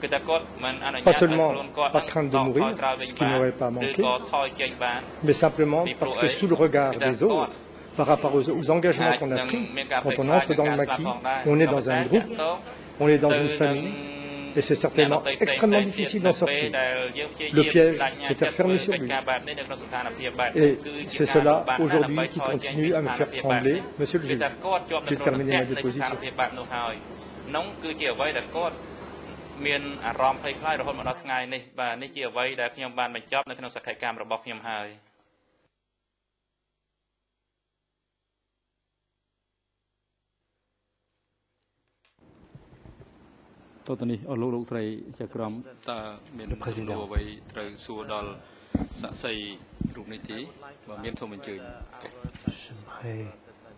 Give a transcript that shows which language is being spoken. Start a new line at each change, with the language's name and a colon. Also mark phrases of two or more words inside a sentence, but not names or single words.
French: Pas seulement par crainte de mourir, ce qui n'aurait pas manqué, mais simplement parce que sous le regard des autres, par rapport aux engagements qu'on a pris, quand on entre dans le maquis, on est dans un groupe, on est dans une famille, et c'est certainement extrêmement difficile d'en sortir. Le piège s'était refermé sur lui. Et c'est cela, aujourd'hui, qui continue à me faire trembler. Monsieur le juge, j'ai terminé ma déposition.
Khmer: មានអារម្មណ៍ភ័យខ្លាចរហូតមកដល់ថ្ងៃនេះបាទនេះជាអ្វីដែលខ្ញុំបានបញ្ចប់នៅក្នុងសក្ខីកម្មរបស់ខ្ញុំហើយតើតនេះអស់លោកស្រីជាក្រុមតើមានសំណួរអ្វីត្រូវសួរដល់សាក់សីរូបនេះទេបើមានសូមអញ្ជើញ